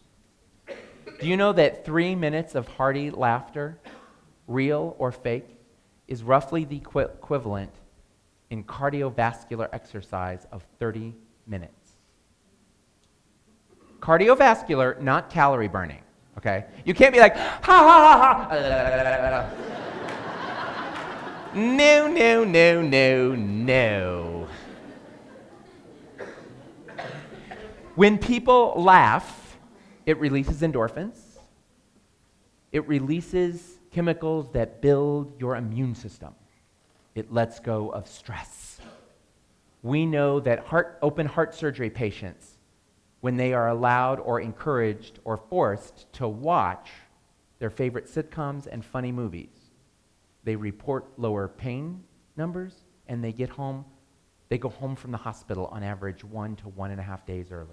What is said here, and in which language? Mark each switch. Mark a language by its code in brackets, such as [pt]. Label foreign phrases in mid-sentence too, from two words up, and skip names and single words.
[en] Do you know that 3 minutes of hearty laughter, real or fake, is roughly the equivalent in cardiovascular exercise of 30 minutes? Cardiovascular, not calorie burning, okay? You can't be like, ha ha ha ha. No, no, no, no, no. When people laugh, it releases endorphins. It releases chemicals that build your immune system. It lets go of stress. We know that open heart surgery patients, when they are allowed or encouraged or forced to watch their favorite sitcoms and funny movies, they report lower pain numbers, and they go home from the hospital on average 1 to 1.5 days early.